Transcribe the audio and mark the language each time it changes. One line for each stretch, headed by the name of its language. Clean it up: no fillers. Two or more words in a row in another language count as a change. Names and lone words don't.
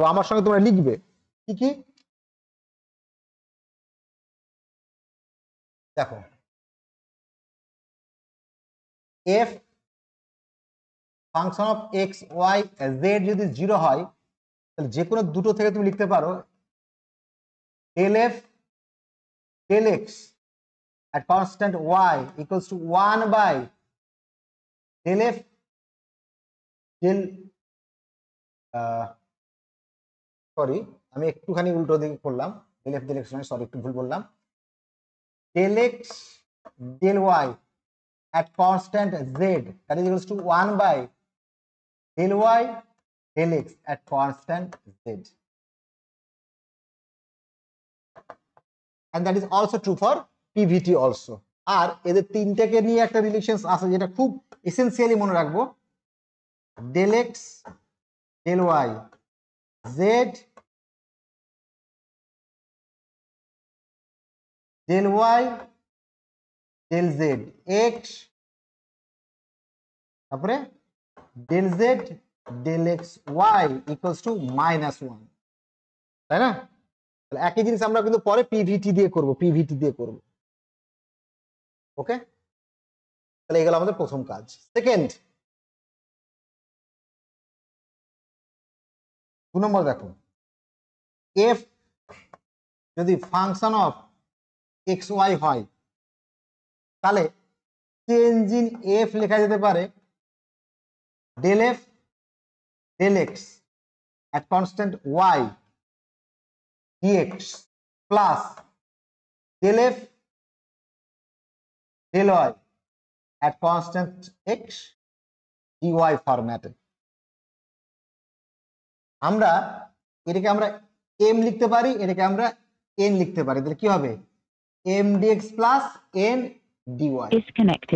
Bangla: আমার সঙ্গে তোমরা লিখবে কি কি? দেখো, f
English: function of
Bangla: XYZ যদি 0 হয় তাহলে যে কোনো দুটো থেকে তুমি লিখতে পারো
English: del f del x at constant y equals to 1 by del f del
Bangla: সরি আমি একটুখানি উল্টো দিকে করলাম,
English: del f del x
Bangla: নয়, সরি একটু ভুল বললাম,
English: del x del y at constant z that is equals to 1 by del y del x at constant z, and that is also true for PVT also.
Bangla: আর এদের তিনটাকে নিয়ে একটা রিলেশনস আছে যেটা খুব এসেনশিয়ালি মনে রাখবো,
English: del x del y z del y del z x তারপরে del z del x y equals to -1,
Bangla: তাই না? তাহলে একই জিনিস আমরা কিন্তু পরে পিভিটি দিয়ে করব। ওকে, তাহলে এগুলো আমাদের প্রথম কাজ। সেকেন্ড, 2 নম্বর দেখো, f যদি
English: function of
Bangla: xy হয় তাহলে
English: change in
Bangla: f লেখা যেতে পারে
English: del f del x at constant y dx plus del f del y at constant x dy
Bangla: ফরম্যাটে। আমরা এটাকে আমরা m লিখতে পারি, এটাকে আমরা n লিখতে পারি। তাহলে কি হবে?
English: m dx plus n dy। Disconnected.